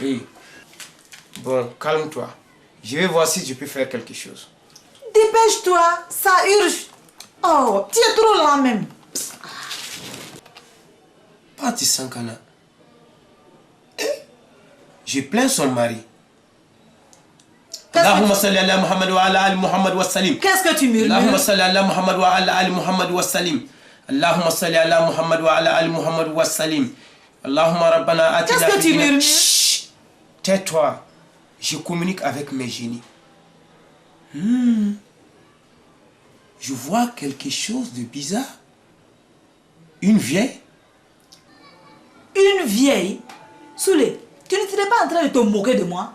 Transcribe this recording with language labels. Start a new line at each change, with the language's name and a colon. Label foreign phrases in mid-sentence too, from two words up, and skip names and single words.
French: Oui. Bon, calme-toi. Je vais voir si je peux faire quelque chose. Dépêche-toi, ça urge. Oh, tu es trop lent même. Parti Sankana. Je plains son mari.
Arabic: اللهم صل على محمد وعلى آل محمد وسلم.
French: Qu'est-ce que tu murmures?
Arabic: اللهم صل على محمد وعلى آل محمد وسلم. اللهم صل على محمد وعلى آل محمد وسلم. اللهم ربنا آتنا.
French: Qu'est-ce que tu murmures? Chut, tais-toi. Je communique avec mes génies. Je vois quelque chose de bizarre. Une vieille. Une vieille? Soulé, tu ne serais pas en train de te moquer de moi?